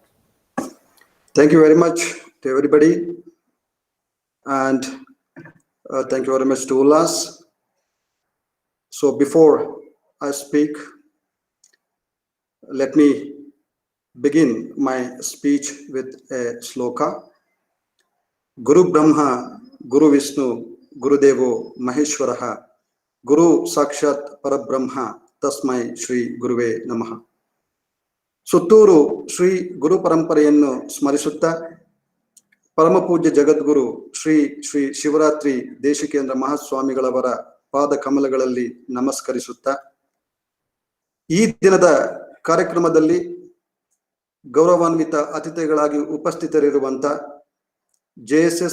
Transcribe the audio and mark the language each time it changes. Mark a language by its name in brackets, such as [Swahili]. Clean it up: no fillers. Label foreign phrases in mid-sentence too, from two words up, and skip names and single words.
[English] Thank you very much to everybody. And thank you very much to Ullas. So before I speak, let me begin my speech with a sloka. [Sanskrit] गुरु ब्रह्मा, गुरु विष्णु, गुरु देवो महेश्वरः, गुरु साक्षात् परब्रह्म, तस्मै श्री गुरवे नमः. [Kannada] ಸುತ್ತೂರು ಶ್ರೀ ಗುರು ಪರಂಪರೆಯನ್ನು ಸ್ಮರಿಸುತ್ತಾ, ಪರಮಪೂಜ್ಯ ಜಗದ್ಗುರು ಶ್ರೀ ಶ್ರೀ ಶಿವರಾತ್ರಿ ದೇಶಿಕೇಂದ್ರ ಮಹಾಸ್ವಾಮಿಗಳವರ ಪಾದ ಕಮಲಗಳಲ್ಲಿ ನಮಸ್ಕರಿಸುತ್ತಾ, ಈ ದಿನದ ಕಾರ್ಯಕ್ರಮದಲ್ಲಿ ಗೌರವಾನ್ವಿತ ಅತಿಥಿಗಳಾಗಿ ಉಪಸ್ಥಿತರಿರುವಂತ JSS